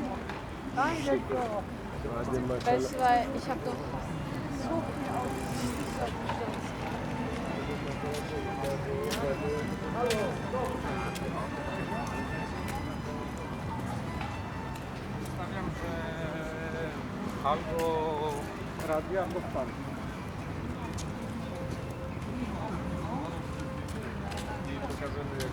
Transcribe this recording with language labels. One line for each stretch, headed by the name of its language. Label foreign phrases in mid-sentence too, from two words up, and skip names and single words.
German: Weißt du, weil ich habe doch so viel Autos.
Polish: Stawiam, że albo radio, albo pan. I pokażemy